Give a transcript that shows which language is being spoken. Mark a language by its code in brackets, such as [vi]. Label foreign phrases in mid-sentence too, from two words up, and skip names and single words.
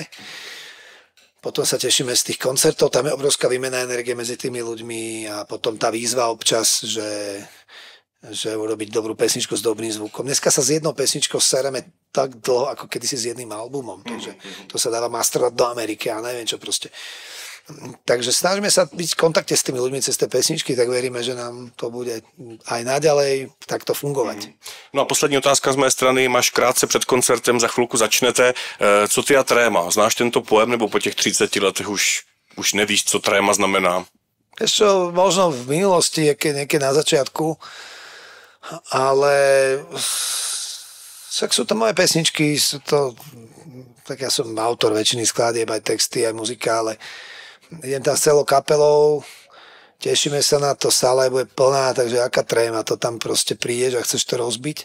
[sk] Potom sa tešíme z tých koncertov, tam je obrovská výmena energie medzi tými ľuďmi a potom tá výzva občas, že urobiť dobrú pesničku s dobrým zvukom. Dneska sa s jednou pesničkou sereme tak dlho, ako kedysi s jedným albumom. Takže to sa dáva masterovať do Ameriky a neviem čo proste. Takže snažíme sa byť v kontakte s tými ľuďmi cez tie pesničky, tak veríme, že nám to bude aj naďalej takto fungovať. [cs] No a poslední otázka z mé strany. Máš krátce před koncertem, za chvilku začnete. Co ty a tréma? Znáš tento pojem, nebo po těch 30 letech už nevíš, co tréma znamená? [sk] Ešte možno v minulosti, niekde na začiatku, ale však sú to moje pesničky, tak ja som autor väčšiny skladieb, aj texty, aj muzika, ale idem tam s celou kapelou, tešíme sa na to, sála bude plná, takže aká tréma, to tam proste prídeš a chceš to rozbiť.